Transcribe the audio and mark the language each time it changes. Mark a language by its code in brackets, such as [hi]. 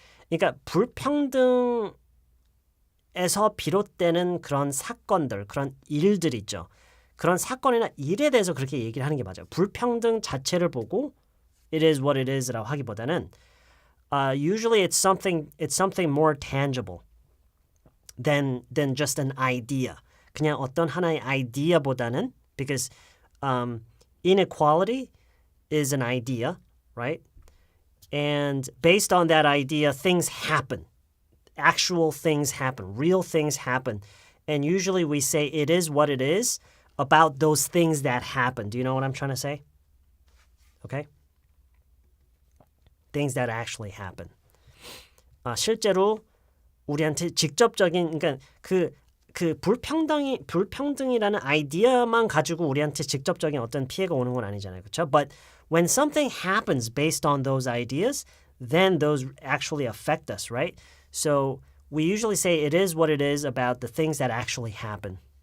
[ko] 그러니까 불평등에서 비롯되는 그런 사건들, 그런 일들 있죠. 그런 사건이나 일에 대해서 그렇게 얘기를 하는 게 맞아요. 불평등 자체를 보고 [en] it is what it is라고 [ko] 하기보다는 [en] usually it's something more tangible than just an idea. [ko] 그냥 어떤 하나의 아이디어보다는 [en] because inequality is an idea, right? And based on that idea, things happen. Actual things happen. Real things happen. And usually we say it is what it is about those things that happen. Do you know what I'm trying to say? Okay? Things that actually happen. [ko] 실제로 우리한테 직접적인 그러니까 그 불평등이라는 아이디어만 가지고 우리한테 직접적인 어떤 피해가 오는 건 아니잖아요. 그렇죠? [en] But when something happens based on those ideas, then those actually affect us, right? So we usually say it is what it is about the things that actually happen.